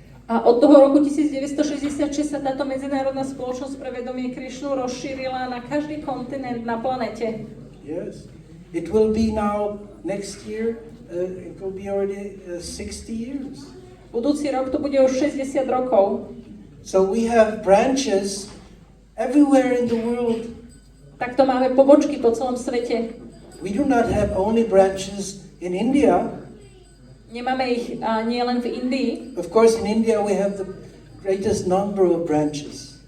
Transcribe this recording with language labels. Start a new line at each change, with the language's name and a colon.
Slovak: A od toho roku 1966 sa táto medzinárodná spoločnosť pre vedomie Krišnu rozšírila na každý kontinent na planete.
English: Yes. It will be now next year. It will be already 60 years.
Slovak: Budúci rok to bude už 60 rokov.
English: So we have branches everywhere in the world.
Slovak: Takto máme pobočky po celom svete.
English: We do not have only branches in India.
Slovak: Nemáme ich nie len v Indii.
English: Of course, in India we have the greatest number of branches.